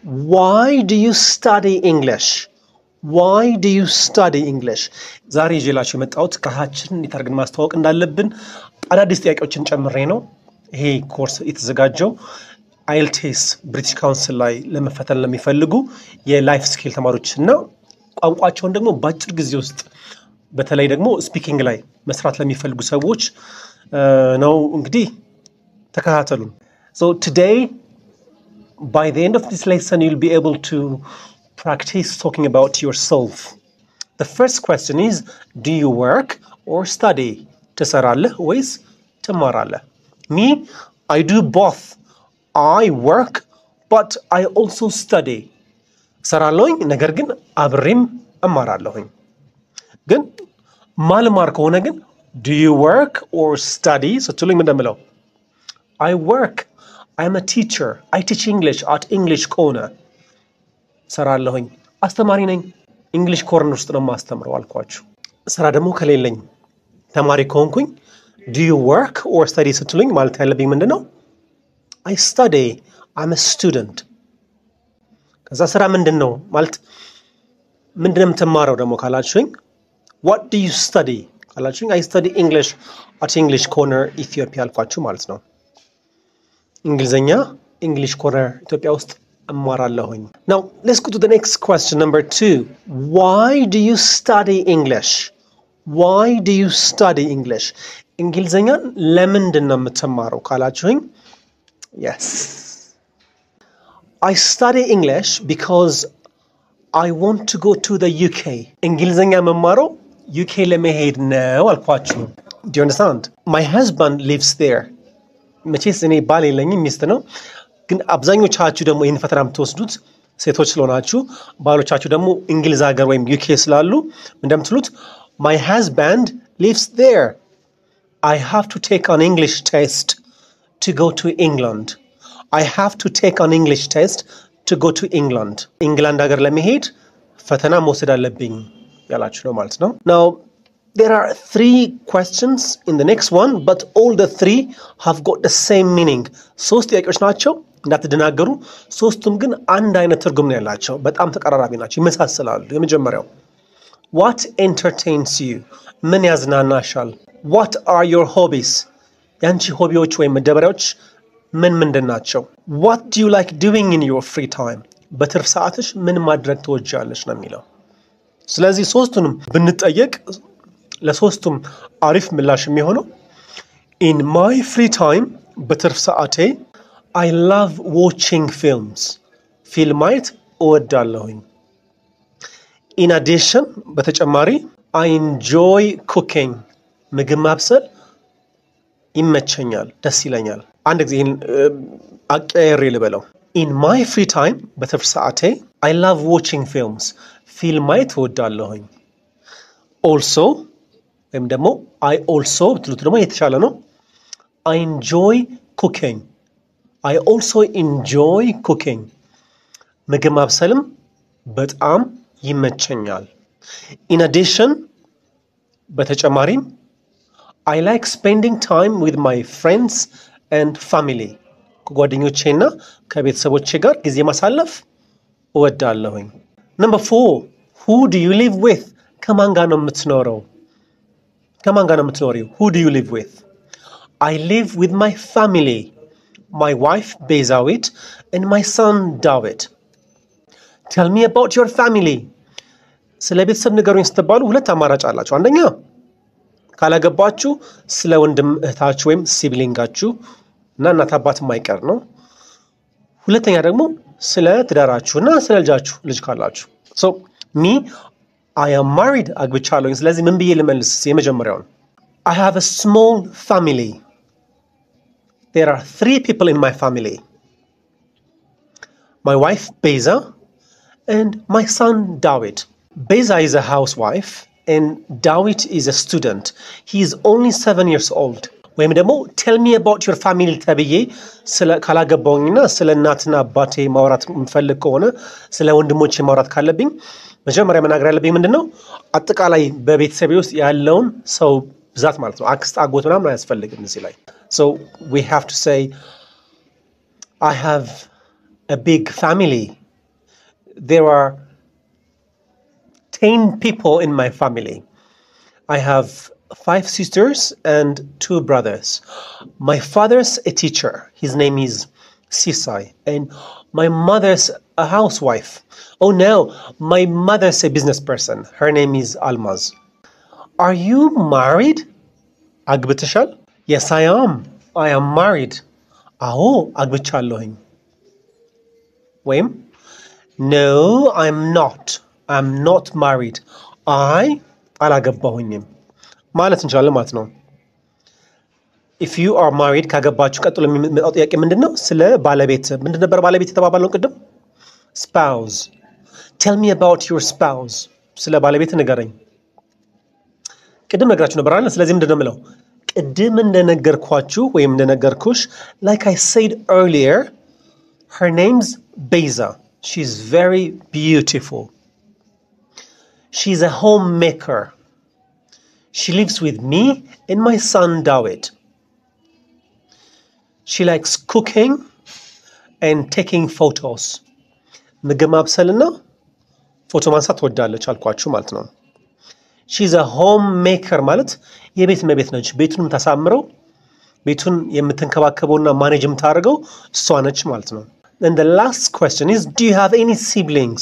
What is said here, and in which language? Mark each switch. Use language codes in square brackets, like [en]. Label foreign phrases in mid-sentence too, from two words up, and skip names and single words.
[en] Why do you study English? Why do you study English? [am] ዛሬ ይዤላችሁ የመጣሁት ከራሳችን እንዴት አድርገን ማስተዋወቅ እንዳለብን አዳዲስ ጥያቄዎችን ጨምሬ ነው። ይሄ ኮርስ የተዘጋጀው IELTS ብሪቲሽ ካውንስል ላይ ለመፈተን ለሚፈልጉ የላይፍ ስኪል ተማሪዎችና ቋንቋቸውን ደግሞ በአጭር ጊዜ ውስጥ በተለይ ደግሞ ስፒኪንግ ላይ መስራት ለሚፈልጉ ሰዎች ነው። እንግዲህ ተከታተሉን። [en] So today, by the end of this lesson, you'll be able to practice talking about yourself. The first question is, do you work or study? [am] ትሰራለህ ወይስ ትማራለህ? [en] Me, I do both. I work, but I also study. [am] እሰራለሁኝ ነገር ግን አብሬም እማራለሁኝ። ግን ማልማር ከሆነ ግን [en] do you work or study? [am] ስትሉኝ ምን እንደምለው [en] I work. I'm a teacher. I teach English at English Corner. [am] ሰራለሁኝ አስተማሪ ነኝ English Corner ውስጥ ነው ማስተምረው አልኳችሁ። ስራ ደግሞ ከሌለኝ ተማሪ ከሆንኩኝ [en] do you work or study [am] ስትሉኝ ማለት ያለብኝ ምንድነው [en] I study. I'm a student. [am] ከዛ ስራ ምንድነው ማለት ምንድነው የምትማረው ደግሞ ካላችሁኝ [en] what do you study [am] ካላችሁኝ [en] I study English at English Corner Ethiopia [am] አልኳችሁ ማለት ነው። እንግሊዘኛ English Corner ኢትዮጵያ ውስጥ እማራለሁኝ። [en] Now let's go to the next question, number 2. Why do you study English? Why do you study English? [am] እንግሊዘኛን ለምንድን ነው የምትማረው ካላችሁኝ Yes. [en] I study English because I want to go to the UK. [am] እንግሊዘኛ መማረው UK ለመሄድ ነው አልኳችሁ። [en] Do you understand? My husband lives there. [am] መቼስ እኔ ባል የለኝም ሚስት ነው። ግን አብዛኞቻችሁ ደግሞ ይሄን ፈተና የምትወስዱት ሴቶች ስለሆናችሁ ባሎቻችሁ ደግሞ እንግሊዝ ሀገር ወይም UK ስላሉ እንደምትሉት [en] My husband lives there. I have to take an English test to go to England. I have to take an English test to go to England. England [am] ሀገር ለመሄድ ፈተና መውሰድ አለብኝ ያላችሁ ነው ማለት ነው። [en] Now there are 3 questions in the next one, but all the 3 have got the same meaning. [am] ሶስት ጥያቄዎች ናቸው እንዳትደናገሩ። ሶስቱም ግን አንድ አይነት ትርጉም ነው ያላቸው። በጣም ተቀራራቢ ናቸው፣ ይመሳሰላሉ። የመጀመሪያው [en] What entertains you? [am] ምን ያዝናናሻል? [en] What are your hobbies? [am] ያንቺ ሆቢዎች ወይም መደበሪያዎች ምንድን ናቸው? [en] What do you like doing in your free time? [am] በትርፍ ሰዓትሽ ምን ማድረግ ትወጃለሽ ነው የሚለው። ስለዚህ ሶስቱንም ብንጠየቅ ለሶስቱም አሪፍ ምላሽ የሚሆነው [en] In my free time [am] በትርፍ ሰዓቴ [en] I love watching films. [am] ፊልም ማየት እወዳለሁኝ። [en] In addition በተጨማሪ I enjoy cooking. [am] ምግብ ማብሰል ይመቸኛል፣ ደስ ይለኛል። አንድ ጊዜ አቀያየሬ ልበለው [en] In my free time [am] በትርፍ ሰዓቴ [en] I love watching films. [am] ፊልም ማየት እወዳለሁኝ። Also ወይም ደግሞ [en] I also [am] ብትሉት ደግሞ የተሻለ ነው [en] I enjoy cooking. I also enjoy cooking. [am] ምግብ ማብሰልም በጣም ይመቸኛል። [en] In addition በተጨማሪም I like spending time with my friends and family. [am] ከጓደኞቼና ከቤተሰቦቼ ጋር ጊዜ ማሳለፍ እወዳለሁኝ። [en] Number 4. Who do you live with? [am] ከማን ጋር ነው የምትኖረው? ከማን ጋር ነው የምትኖሪው? [en] Who do you live with? I live with my family. My wife Bezawit and my son David. Tell me about your family. [am] ስለ ቤተሰብ ንገሩኝ ስትባሉ ሁለት አማራጭ አላችሁ። አንደኛ ካላገባችሁ ስለ ወንድም እህታችሁ ወይም ሲብሊንጋችሁ እና እናት አባት የማይቀር ነው። ሁለተኛ ደግሞ ስለ ትዳራችሁና ስለ ልጃችሁ ልጅ ካላችሁ። [en] So me I am married. [am] አግብቻለሁ። ስለዚህ ምን ብዬ ልመልስ? የመጀመሪያው [en] I have a small family. There are 3 people in my family. My wife Beza and my son David. Beza is a housewife and David is a student. He is only 7 years old. [am] ወይም ደግሞ [en] tell me about your family [am] ተብዬ ስለ ካላገባውኝና ስለ እናትና አባቴ ማውራት የምፈልግ ከሆነ ስለ ወንድሞቼ ማውራት ካለብኝ መጀመሪያ መናገር ያለብኝ ምንድነው አጠቃላይ በቤተሰቤ ውስጥ ያለውን ሰው ብዛት ማለት ነው። አክስት አጎት ምናምን አያስፈልግም እዚህ ላይ። [en] So we have to say I have a big family. there are 10 people in my family. I have 5 sisters and 2 brothers. My father's a teacher. His name is Sisai. And my mother's a housewife. Oh no, my mother's a business person. Her name is Almaz. Are you married? አግብተሻል? Yes, I am. I am married. [am] አዎ አግብቻለሁኝ። ወይም [en] No, I'm not. I'm not married. [am] አላገባሁኝም ማለት እንችላለን ማለት ነው። [en] If you are married [am] ካገባችሁ ቀጥሎ የሚመጣው ጥያቄ ምንድነው? ስለ ባለቤት ምንድን ነበር ባለቤት የተባባልነው ቅድም? [en] Spouse. Tell me about your spouse. [am] ስለ ባለቤት ንገረኝ። ቅድም ነግራችሁ ነበር አይደል? ስለዚህ ምንድነው የምለው? ቅድም እንደነገርኳችሁ ወይም እንደነገርኩሽ [en] like I said earlier, her name's Beza. She's very beautiful. She's a homemaker. She lives with me and my son David. She likes cooking and taking photos. [am] ምግብ ማብሰልና ፎቶ ማንሳት ትወዳለች አልኳችሁ ማለት ነው። [en] She's a homemaker [am] ማለት የቤት እመቤት ነች። ቤቱን የምታሳምረው ቤቱን የምትንከባከበውና ማኔጅ የምታደርገው እሷ ነች ማለት ነው። [en] And the last question is, do you have any siblings?